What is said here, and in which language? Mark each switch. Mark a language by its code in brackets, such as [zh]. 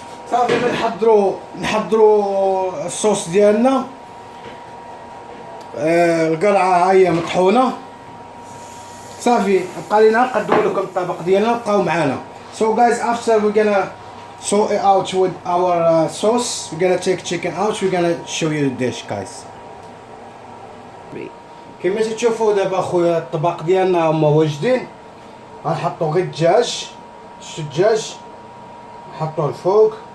[ar] صافي نحضروا الصوص ديالنا. القرعه هي مطحونه. صافي بقى لينا نقدموا لكم الطبق ديالنا، بقاو معنا. [en] So guys, after we're gonna sort it out with our sauce, we're gonna take chicken out, we're gonna show you the dish guys. [ar] كما تشوفوا دابا خويا الطبق ديالنا هما واجدين. غنحطو غير الدجاج، شتو الدجاج نحطوه الفوق.